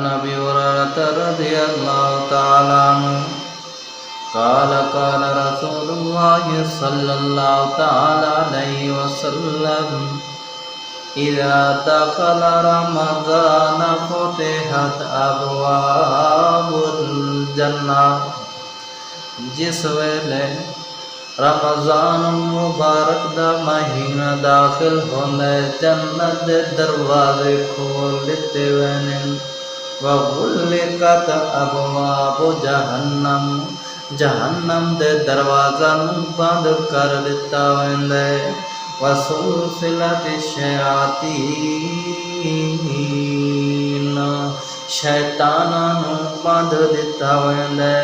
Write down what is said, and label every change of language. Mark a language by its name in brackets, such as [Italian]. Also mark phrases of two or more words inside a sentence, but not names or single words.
[Arabic] أبي هريرة رضي الله تعالى عنه قال قال رسول الله صلى الله تعالى عليه وسلم إذا دخل رمضان فتحت أبواب الجنة. [Punjabi] جس ویلے رمضان مبارک دا مہینہ داخل ہوندا ہے جنت دے دروازے کھول دتے وینے [Arabic] وغلقت أبواب جهنم, [Punjabi] جہنم دے دروازہ بند کر دتا ویندا ہے [Arabic] وسلسلت شياطين, [Punjabi] شیطاناں نوں بند دتا ویندا ہے.